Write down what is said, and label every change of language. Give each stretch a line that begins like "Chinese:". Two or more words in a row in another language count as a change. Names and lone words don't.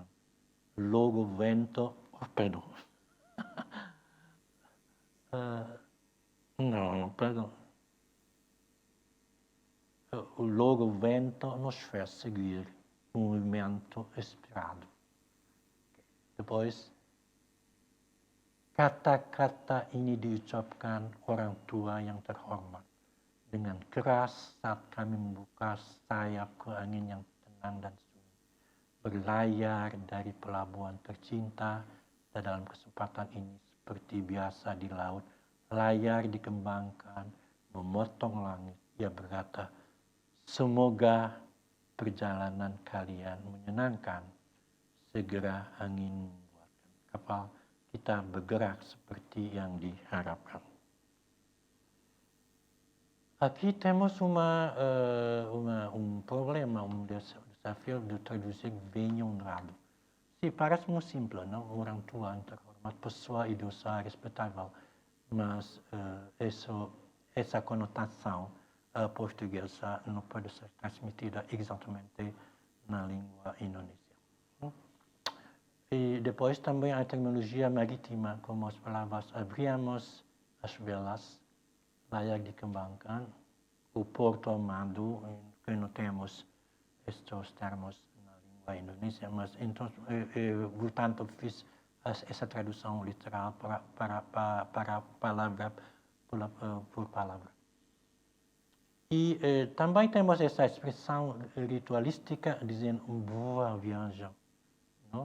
Portuguese: Logo o vento... perdão. Perdão. Logo o vento nos fez seguir o movimento esperado. Depois,
Indonesian: kata-kata ini diucapkan orang tua yang terhormat. Dengan keras saat kami membuka sayap ke angin yang tenang dan sunyi. Berlayar dari pelabuhan tercinta, dan dalam kesempatan ini seperti biasa di laut, layar dikembangkan, memotong langit. Ia berkata, semoga perjalanan kalian menyenangkan. Segera angin membuatkan kapal kita bergerak seperti yang diharapkan.
Portuguese: Aqui temos problema, desafio de traduzir bem honrado. Sim, parece muito simples, não?
Indonesian: Orang tua,
Portuguese: uma pessoa idosa respeitável, mas essa conotação portuguesa não pode ser transmitida exatamente na língua indonésia. E depois também a terminologia marítima, como as palavras abríamos as velas,
Indonesian: layar dikembangkan,
Portuguese: o porto amado, que não temos estes termos na língua indonésia, mas então, portanto, fiz essa tradução literal para palavra por palavra. E também temos essa expressão ritualística dizendo boa viagem, não?